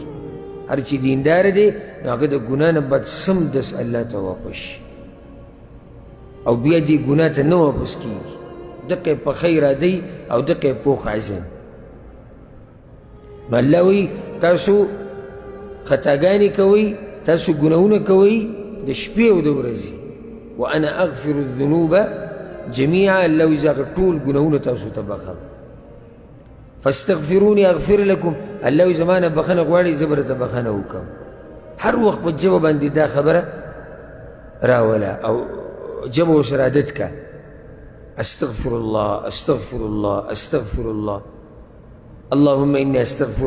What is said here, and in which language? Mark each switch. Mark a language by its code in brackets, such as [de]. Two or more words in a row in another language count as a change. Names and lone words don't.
[ps] هر چې دینداره دی نو هغه د ګناه نه بعد سمدست الله ته واپس شي او بیا دې ګناه ته نه واپس کېږي. دقه په خیر دی او دقه پوخ عزم. نو الله وایي تاسو خطاګانې کوئ، تاسو ګناهونه کوئ د شپې او د ورځې. [ar] وانا اغفر الذنوب جميعا. [ps] الله وایي زه ټول ګناهونه تاسو ته بخم. [ar] فاستغفروني اغفر لكم. [ps] الله وایي زما نه بخښنه غواړئ، زه به درته بخښنه وکړم. هر وخت په ژبه باندې دا خبره راوله او ژبه ورسره عادت که. [ar] استغفر الله استغفر الله استغفر الله. اللهم اني استغفرك